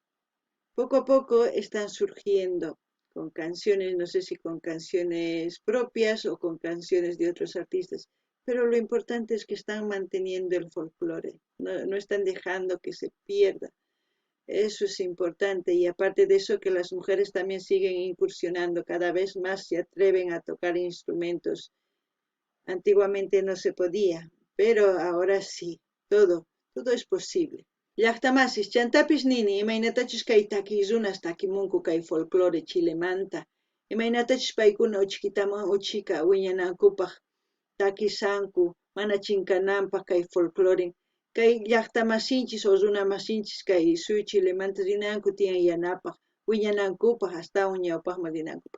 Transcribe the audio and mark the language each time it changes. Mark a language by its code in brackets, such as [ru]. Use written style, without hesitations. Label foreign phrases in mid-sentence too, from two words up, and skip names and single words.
[es] Poco a poco están surgiendo con canciones, no sé si con canciones propias o con canciones de otros artistas, pero lo importante es que están manteniendo el folclore, no están dejando que se pierda. Eso es importante y aparte de eso que las mujeres también siguen incursionando, cada vez más se atreven a tocar instrumentos. Antiguamente no se podía, pero ahora sí, todo es posible. [qu] Llaqtamasis chantapis nini imaynatachus kay takirunas takimunku kay folclore chilemanta. Imaynatachus paykuna uchika wiñanankupaq takisanku mana chinkananpaq kay folclore kay llaqtamasinchis o runamasinchis kay suyu chilemanta rinanku tiyan yanapaq wiñanankupaq astawan ñawpaqman rinankupaq.